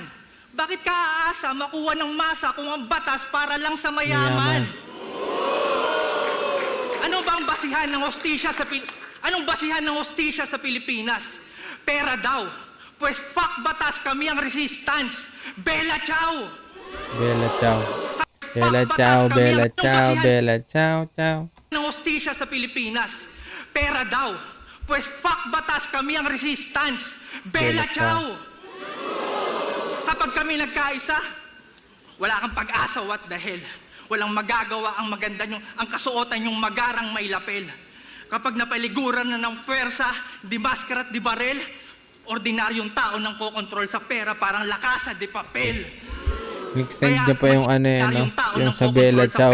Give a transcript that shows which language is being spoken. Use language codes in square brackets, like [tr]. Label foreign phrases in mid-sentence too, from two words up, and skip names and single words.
[tl] Bakit ka aasa makuha ng masa kung ang batas para lang sa mayaman? Ano ba ang basihan ng hostisya sa Pilipinas? Pera daw. Pues fuck batas, kami ang resistance. [it] Bella ciao! Bella ciao. Bella ciao, bella ciao, bella ciao, ciao. [tl] Ng hostisya sa Pilipinas. Pera daw. Pues fuck batas, kami ang resistance. [it] Bella ciao! [tl] Kapag kami nagkaisa, wala kang pag-asa, [en] what the hell. [tl] Walang magagawa ang maganda nyo, ang kasuotan yung magarang may lapel. Kapag napaliguran na ng puwersa, di maskara at di barel, ordinaryong tao nang kokontrol sa pera parang lakasa di papel. In-extend niya pa yung ano yun, no? Yung sa Bella Ciao.